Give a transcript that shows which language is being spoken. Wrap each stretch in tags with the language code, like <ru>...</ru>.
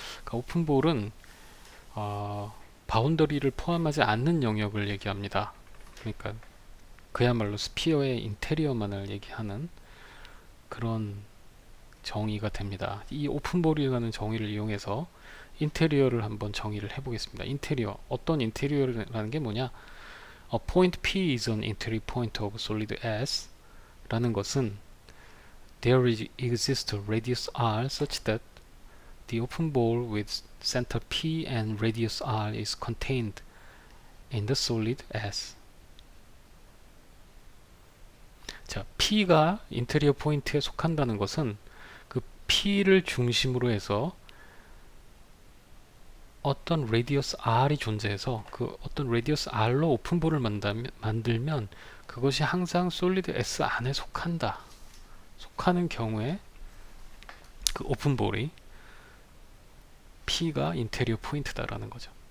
<ko>그러니까 오픈볼은 바운더리를 포함하지 않는 영역을 얘기합니다. 그러니까 그야말로 스피어의 인테리어만을 얘기하는 그런 정의가 됩니다. 이 오픈볼이라는 정의를 이용해서 인테리어를 한번 정의를 해보겠습니다. 인테리어, 어떤 인테리어라는 게 뭐냐?</ko> <en>A point P is an interior point of solid S</en> <ko>라는 것은</ko> <en>there exists a radius R such that the open ball with center P and radius R is contained in the solid S.</en> <ko>자, P가 인테리어 포인트에 속한다는 것은 그 P를 중심으로 해서 어떤 레디어스 R이 존재해서 그 어떤 레디어스 R로 오픈볼을 만들면 그것이 항상 솔리드 S 안에 속하는 경우에 그 오픈볼이 P가 인테리어 포인트다라는 거죠.</ko>